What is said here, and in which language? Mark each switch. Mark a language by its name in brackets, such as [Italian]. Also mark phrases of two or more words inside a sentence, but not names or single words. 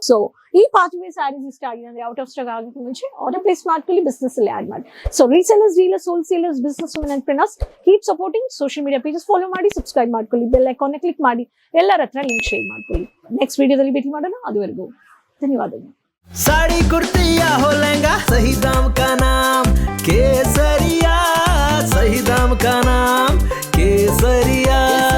[Kannada] ಸೊ ಈ [English] partywear sarees [Kannada] ಇಷ್ಟ ಆಗಿದೆ ಅಂದ್ರೆ [English] out of stock [Kannada] ಆಗೋಕ್ಕೆ ಮುಂಚೆ [English] order place [Kannada] ಮಾಡ್ಕೊಳ್ಳಿ, ಬಿಸ್ನೆಸ್ ಅಲ್ಲಿ ಆಡ್ ಮಾಡಿ. [English] so resellers, dealers, wholesalers, business women and preneurs, keep supporting. social media pages [Kannada] ಫಾಲೋ ಮಾಡಿ, ಸಬ್ಸ್ಕ್ರೈಬ್ ಮಾಡ್ಕೊಳ್ಳಿ, [English] bell icon click [Kannada] ಮಾಡಿ, ಎಲ್ಲರ ಹತ್ರ [English] link share [Kannada] ಮಾಡ್ಕೊಳ್ಳಿ. ನೆಕ್ಸ್ಟ್ ವಿಡಿಯೋದಲ್ಲಿ ಭೇಟಿ ಮಾಡೋಣ. ಅದುವರೆಗೂ ಧನ್ಯವಾದಗಳು. [Hindi] साड़ी कुर्ती या हो लहंगा, सही दाम का नाम केसरिया, सही दाम का नाम केसरिया.